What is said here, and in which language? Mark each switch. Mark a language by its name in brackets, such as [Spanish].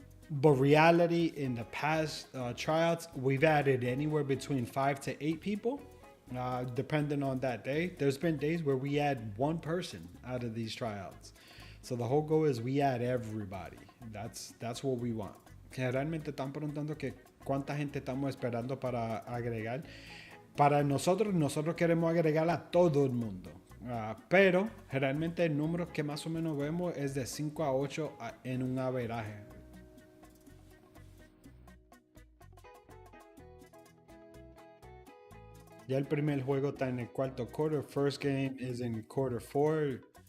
[English] But reality, in the past tryouts, we've added anywhere between 5 to 8 people, depending on that day. There's been days where we add one person out of these tryouts. So the whole goal is we add everybody. That's what we want. [Spanish] Generalmente están preguntando que cuánta gente estamos esperando para agregar. Para nosotros queremos agregar a todo el mundo. Pero generalmente el número que más o menos vemos es de 5 a 8 en un averaje. Ya el primer juego está en el cuarto quarter. [English] First game is in quarter 4.